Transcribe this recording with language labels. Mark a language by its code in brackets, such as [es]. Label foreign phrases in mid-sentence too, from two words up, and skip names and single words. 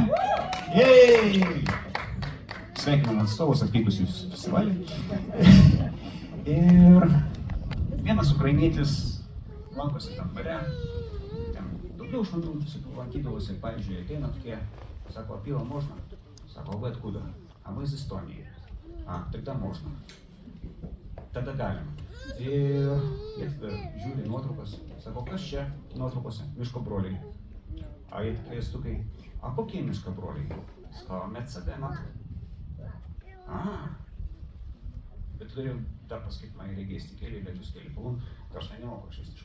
[lt] Jej! Sveikinam atstovus atvykusius į festivalį. Ir vienas ukrainietis lankosi tam bare, ten daugiau žmonių lankydavosi, pavyzdžiui, ateina tokie, sako, [ru] а пиво можно? Сako, а вы откуда? А мы из Эстонии. А, тогда можно. [lt] Tada galim. Ir jie tada žiūri nuotraukas, sako, kas čia nuotraukose? Miško broliai. A jie tikrai stukai, a kokie miško broliai? Sako, Metsadena. A. Bet turiu dar pasakyti, man reikės tik keli, lietus keli palūn, tai aš nemoku aš estiškai.